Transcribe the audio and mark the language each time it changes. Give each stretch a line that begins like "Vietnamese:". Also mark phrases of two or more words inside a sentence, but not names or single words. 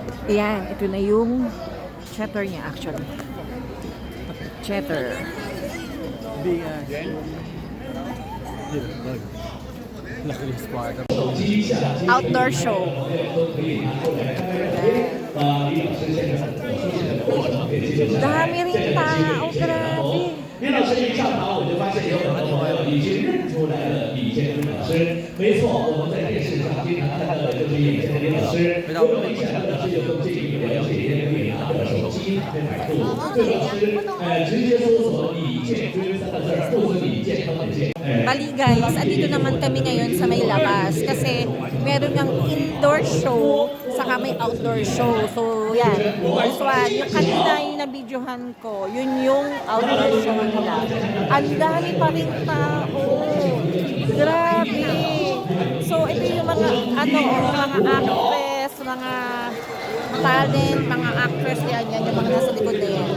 Filipino: Ayan, ito na yung cheddar niya actually.
English: Cheddar. Outdoor show.
Filipino: Dami rin tao, grabe.
Chinese: 听到声音上场，我就发现有很多已经认出来了李建军老师。没错，我们在电视上经常看到的就是李建军老师。如果你想要的是有更进一步了解，也可以拿着手机打开百度，最好是直接搜索李建军3个字，或者李健康的健。
Filipino: Bali guys, andito naman kami ngayon sa may labas kasi meron ng
English: indoor show
Filipino: saka may
English: outdoor show. So yan, this one,
Filipino: yung kanina yung nabidyohan ko, yun yung
English: outdoor show
Filipino: nila. Ang dami pa rin tao. Grabe. So ito yung mga mga actress, mga talent, mga actress yan, yung mga nasa likod na yan.